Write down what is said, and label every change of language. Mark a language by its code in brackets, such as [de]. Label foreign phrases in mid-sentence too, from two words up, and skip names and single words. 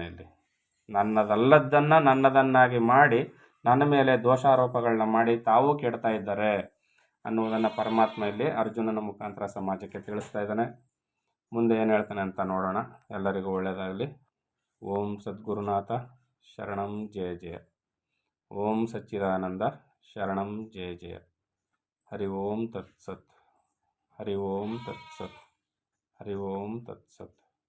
[kn] ಇಲ್ಲಿ ನನ್ನದಲ್ಲದ್ದನ್ನು ನನ್ನದನ್ನಾಗಿ ಮಾಡಿ ನನ್ನ ಮೇಲೆ ದೋಷಾರೋಪಗಳನ್ನ ಮಾಡಿ ತಾವೂ ಕೆಡ್ತಾ ಇದ್ದಾರೆ ಅನ್ನುವುದನ್ನು ಪರಮಾತ್ಮ ಇಲ್ಲಿ ಅರ್ಜುನನ ಮುಖಾಂತರ ಸಮಾಜಕ್ಕೆ ತಿಳಿಸ್ತಾ ಇದ್ದಾನೆ. ಮುಂದೆ ಏನು ಹೇಳ್ತಾನೆ ಅಂತ ನೋಡೋಣ. ಎಲ್ಲರಿಗೂ ಒಳ್ಳೆಯದಾಗಲಿ. [sa] ಓಂ ಸದ್ಗುರುನಾಥ ಶರಣಂ ಜಯ ಜಯ. ಓಂ ಸಚ್ಚಿದಾನಂದ ಶರಣಂ ಜಯ ಜಯ. ಹರಿ ಓಂ ತತ್ಸತ್. ಹರಿ ಓಂ ತತ್ಸತ್. ಹರಿ ಓಂ ತತ್ಸತ್.